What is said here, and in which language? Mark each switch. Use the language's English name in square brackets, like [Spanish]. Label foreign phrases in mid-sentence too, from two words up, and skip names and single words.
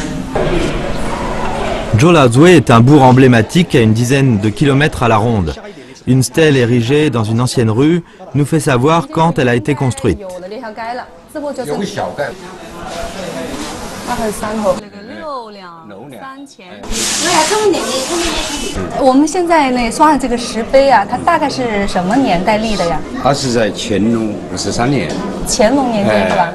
[French] Zhou Laozui est un bourg emblématique à une dizaine de kilomètres à la ronde. Une stèle érigée dans une ancienne rue nous fait savoir quand elle a été construite. [Chinese] 我们现在那刷的这个石碑啊，它大概是什么年代立的呀？它是在乾隆53年，乾隆年间是吧？